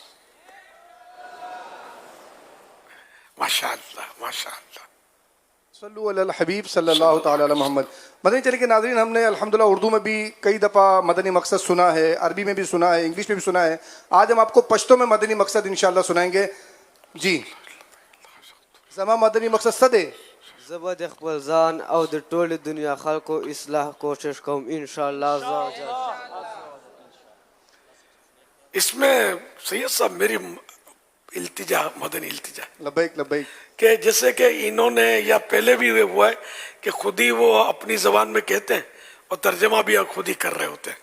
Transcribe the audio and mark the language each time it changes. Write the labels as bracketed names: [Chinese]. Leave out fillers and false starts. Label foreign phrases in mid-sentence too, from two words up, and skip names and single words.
[Arabic] ماشاءاللہ ماشاءاللہ. صلو علی الحبیب صلی اللہ تعالی علی محمد. [Urdu] مدنی چینل کے ناظرین, ہم نے الحمدللہ اردو میں بھی کئی دفعہ مدنی مقصد سنا ہے, عربی میں بھی سنا ہے, انگلش میں بھی سنا ہے. آج ہم آپ کو پشتو میں مدنی مقصد انشاءاللہ سنائیں گے. [Pashto] جی زما مدنی مقصد صدے زبد اخبر زان او د ټول دنیا خلقو اصلاح کوشش کوم انشاءاللہ. [Urdu] اس میں سید صاحب میری التجا مدنی التجا [Arabic] لبیک لبیک [Urdu] کہ جیسے کہ انہوں نے یا پہلے بھی ہوا ہے کہ خود ہی وہ اپنی زبان میں کہتے ہیں اور ترجمہ بھی خود ہی کر رہے ہوتے ہیں.